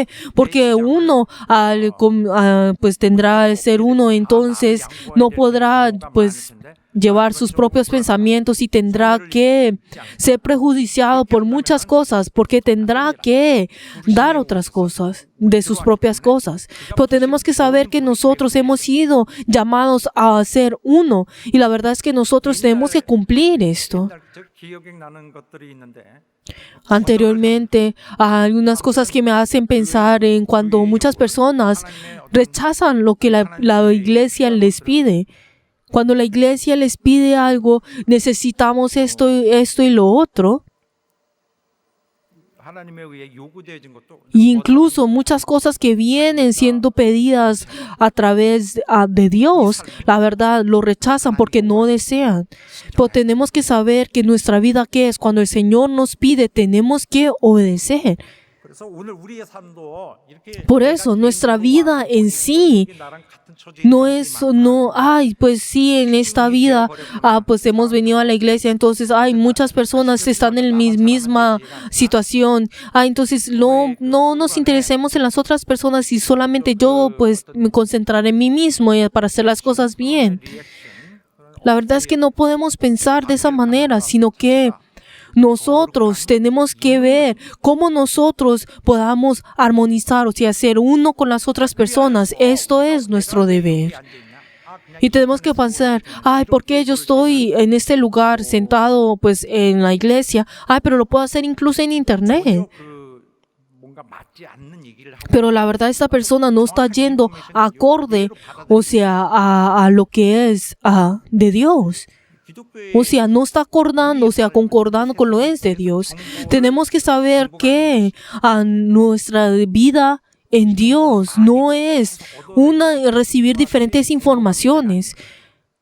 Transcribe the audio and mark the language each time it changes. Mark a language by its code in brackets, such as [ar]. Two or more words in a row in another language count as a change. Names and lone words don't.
[es] Porque uno pues tendrá ser uno, entonces no podrá pues llevar sus propios pensamientos y tendrá que ser prejudiciado por muchas cosas, porque tendrá que dar otras cosas de sus propias cosas. Pero tenemos que saber que nosotros hemos sido llamados a ser uno, y la verdad es que nosotros tenemos que cumplir esto. [ko] 기억이 나는 것들이 있는데 [es] Anteriormente, algunas cosas que me hacen pensar en cuando muchas personas rechazan lo que la iglesia les pide. Cuando la iglesia les pide algo, necesitamos esto y lo otro. [ko] 하나님에 의해 요구되어진 것도 [es] Y incluso muchas cosas que vienen siendo pedidas a través de Dios, la verdad, lo rechazan porque no desean. Pero tenemos que saber que nuestra vida, ¿qué es? Cuando el Señor nos pide, tenemos que obedecer. [ko] 그래서 오늘 우리의 삶도 이렇게 [es] Por eso, nuestra vida en sí [ko] 나랑 같은 처지에 [es] no es, pues sí, en esta vida, pues hemos venido a la iglesia, entonces, muchas personas están en la misma situación. Entonces, no nos interesemos en las otras personas y solamente yo, pues, me concentraré en mí mismo para hacer las cosas bien. La verdad es que no podemos pensar de esa manera, sino que nosotros tenemos que ver cómo nosotros podamos armonizar, o sea, ser uno con las otras personas. Esto es nuestro deber. Y tenemos que pensar, ¿por qué yo estoy en este lugar sentado pues en la iglesia? Pero lo puedo hacer incluso en internet. [ko] 뭔가 맞지 않는 얘기를 하고 [es] Pero la verdad, esta persona no está yendo acorde, o sea, a lo que es de Dios. O sea, no está concordando con lo es de Dios. Tenemos que saber que nuestra vida en Dios no es recibir diferentes informaciones.